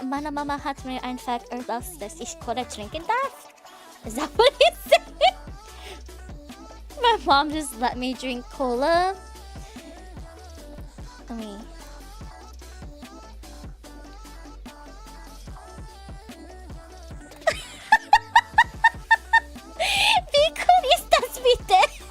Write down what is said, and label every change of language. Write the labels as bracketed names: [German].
[German] Meine Mama hat mir einfach erlaubt, dass ich Cola trinken darf? [English] Is that what he said? My mom just let me drink cola. I mean, [German] wie cool ist das bitte?